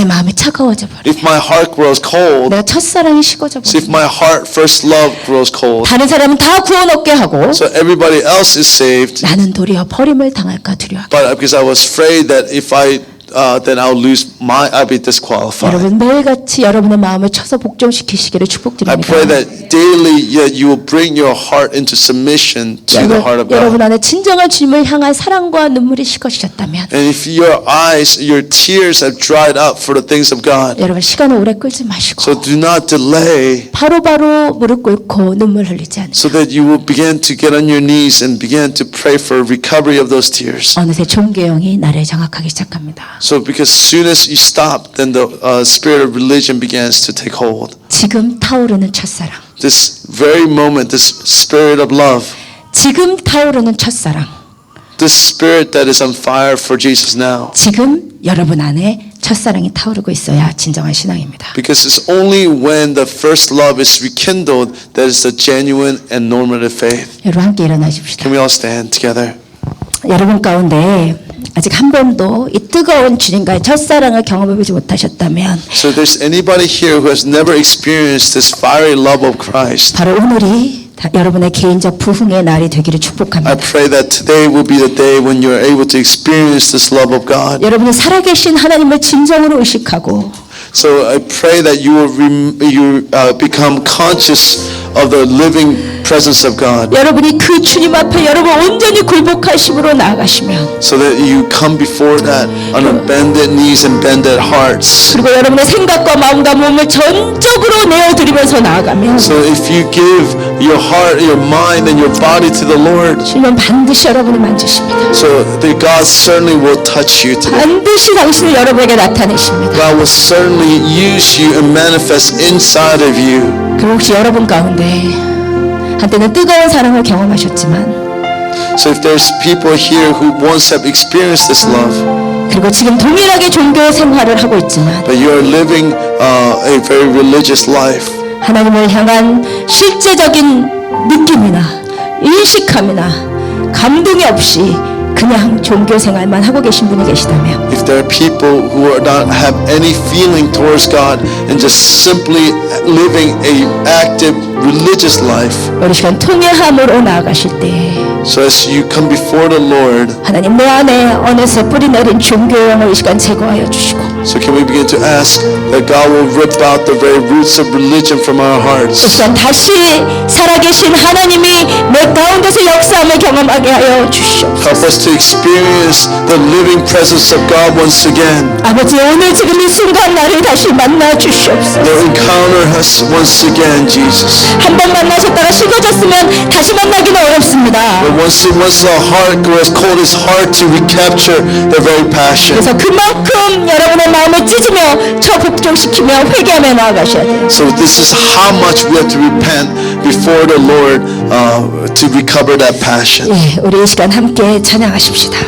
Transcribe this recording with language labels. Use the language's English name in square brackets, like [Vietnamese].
[Korean] 내 마음이 차가워져 버려. [English] if my heart grows cold, [Korean] 내가 첫사랑이 식어져 [English] so [Korean] 버려. [English] if my heart first love grows cold, [Korean] 다른 사람은 다 구원 얻게 하고 [English] so everybody else is saved, [Korean] 나는 도리어 버림을 당할까 두려워. [English] but because I was afraid that if then I'll I'll be disqualified. [Korean] 여러분 매일같이 여러분의 마음을 쳐서 복종시키시기를 [English] I [Korean] 축복드립니다. [English] pray that daily you will bring your heart into submission to the heart of [Korean] 여러분 [English] God. [Korean] 안에 진정한 주님을 향한 사랑과 눈물이 식어지셨다면 [English] And if your eyes, your tears have dried up for the things of God, [Korean] 여러분 시간을 오래 끌지 마시고 [English] so do not delay, [Korean] 바로바로 무릎 꿇고 눈물 흘리지 않으면 [English] so that you will begin to get on your knees and begin to pray for recovery of those tears. [Korean] 어느새 종교형이 나를 장악하기 시작합니다. [English] So because as soon as you stop, then the spirit of religion begins to take hold. [Korean] 지금 타오르는 첫사랑, [English] This very moment, this spirit of love, [Korean] 지금 타오르는 첫사랑, [English] this spirit that is on fire for Jesus now. [Korean] 지금 여러분 안에 첫사랑이 타오르고 있어야 진정한 신앙입니다. [English] Because it's only when the first love is rekindled that is the genuine and normative faith. [Korean] 여러분 함께 일어나십시다. [English] Can we all stand together? [Korean] 여러분 가운데 아직 한 번도 이 뜨거운 주님과의 첫사랑을 경험해보지 못하셨다면 [English] So if there's anybody here who has never experienced this fiery love of Christ, [Korean] 바로 오늘이 여러분의 개인적 부흥의 날이 되기를 [English] I [Korean] 축복합니다. [English] pray that today will be the day when you're able to experience this love of God. [Korean] 여러분이 살아계신 하나님을 진정으로 의식하고 [English] So I pray that you will become conscious of the living presence of God, [Korean] 여러분이 그 주님 앞에 여러분 온전히 굴복하심으로 나아가시면 [English] so that you come before that on bended knees and bended hearts. [Korean] 그리고 여러분의 생각과 마음과 몸을 전적으로 내어드리면서 나아가면 [English] So if you give your heart, your mind, and your body to the Lord, [Korean] 주님은 반드시 여러분을 만지십니다. [English] so that God certainly will touch you today. [Korean] 반드시 당신을 여러분에게 나타내십니다. [English] God will certainly use you and manifest inside of you. [Korean] 그리고 혹시 여러분 가운데 한때는 뜨거운 사랑을 경험하셨지만 [English] So if there's people here who once have experienced this love, [Korean] 그리고 지금 동일하게 종교 생활을 하고 있지만 [English] but you are living a very religious life, [Korean] 하나님을 향한 실제적인 느낌이나 인식함이나 감동이 없이 그냥 종교 생활만 하고 계신 분이 계시다면 [English] If there are people who are not have any feeling towards God and just simply living a active religious life, [Korean] 우리 시간 통회함으로 나아가실 때 [English] so as you come before the Lord, [Korean] 하나님 내 안에 어느새 뿌리 내린 종교형을 이 시간 제거하여 주시고 [English] so can we begin to ask that God will rip out the very roots of religion from our [Korean] 이 [English] hearts? [Korean] 시간 다시 살아계신 하나님이 내 가운데서 역사함을 경험하게 하여 주시옵소서. [English] Help us to experience the living presence of God once again. [Korean] 아버지 오늘 지금 이 순간 나를 다시 만나 주시옵소서. [English] Lord, encounter us once again, Jesus. [Korean] 한 번 만나셨다가 식어졌으면 다시 만나기는 어렵습니다. [English] But once the heart grows cold, it's hard to recapture the very passion. [Korean] 그래서 그만큼 여러분의 마음을 찢으며 처복종시키며 회개하며 나아가셔야 돼요. [English] So this is how much we have to repent before the Lord to recover that passion. [Korean] 예, 우리 이 시간 함께 찬양하십시다.